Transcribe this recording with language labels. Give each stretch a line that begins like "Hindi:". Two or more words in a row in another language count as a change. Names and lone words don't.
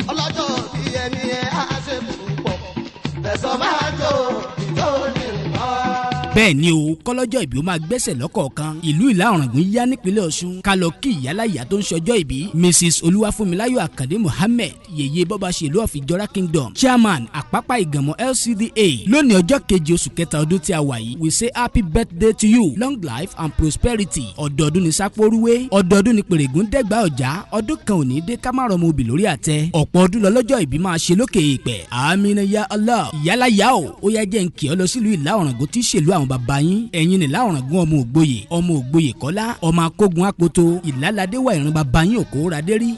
Yoruba: Ọlọ́jọ́ bí ẹni ẹ á ṣe púpọ̀. Fẹ̀sọ̀ máa jó, ìjó ní nǹkan. Bẹ́ẹ̀ ni o, kọ́lọ́jọ́ ìbí ó máa gbẹ́sẹ̀ lọ́kọ̀ọ̀kan. Ìlú Ìlá Ọ̀ràngún yá nípínlẹ̀ Ọ̀ṣun. Ká lọ kí ìyálàyà tó ń ṣọjọ́ ìbí, Missus Olúwafúnmiláyọ̀ Àkàndé Mohammed, Yèyé Bọ́bá Ṣèlú of Ìjọra Kingdom, Chairman Àpápá Ìgànmọ́ L C D A. Lónìí ọjọ́ keje oṣù kẹta ọdún tí a wà yìí,
English: we say happy birthday to you, long life and prosperity.
Yoruba: Ọdọọdún ni sápórúwé, ọdọọdún ni pèrègùn dẹ́gbàá ọjà, ọdún kan ò ní dé ká má rọmọ obì lórí àtẹ. Ọ̀pọ̀ ọdún lọ́lọ́jọ́ ìbí máa ṣe lókè èèpẹ̀.
Arabic: آمين يا الله.
Yoruba: Ìyálàyà o, ó yá jẹ́ n kì ọ́ lọ sílùú Ìlá Ọ̀ràngún tí í ṣèlú àwọn bàbá yín. Ẹ̀yin ni Ìlá Ọ̀ràngún ọmọ Ògboyè, ọmọ Ògboyè Kọ́lá, ọmọ Akógun Apoto, Ìlá ládé wà ìran bàbá yín òkú radé rí.